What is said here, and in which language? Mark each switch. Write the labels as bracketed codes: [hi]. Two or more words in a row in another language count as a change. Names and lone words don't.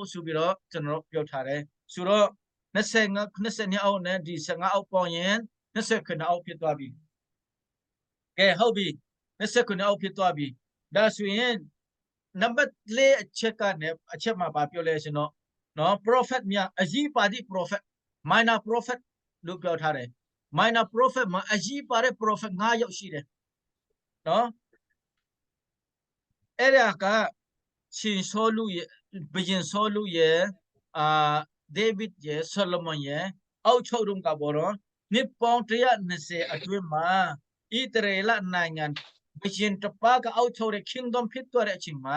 [my] ဆိုပြီးတော့ကျွန်တော်ပြောထားတယ်ဆိုတော့20အောက်နဲ့ဒီ15အောက်ပေါင်းရင်29အောက်ဖြစ်သွားပြီကဲဟုတ်ပြီ29အောက်ဖြစ်သွားပြီဒါဆိုရင်နံပါတ်4အချက်ကနေအချက်မှာပြောလဲရှင်တော့နော် prophet များအကြီးပါသည့် [en] prophet minor prophet [my] လို့ပြောထားတယ် [en] minor prophet [my] မှာအကြီးပါတဲ့ prophet 5ယောက်ရှိတယ်နော် အဲ့ဒါကရှင်ဆောလူရဲ့ဘုရင်ဆောလူရဲ့ဒေးဗစ်ရဲ့ဆလမန်ရဲ့အောက်ချုပ်တုန်းကပေါ်တော့နှစ်ပေါင်း120အတွင်းမှာဣသရေလနိုင်ငံဘုရင်တစ်ပါးကအောက်ချုပ်တဲ့ kingdom ဖြစ်သွားတဲ့အချိန်မှာ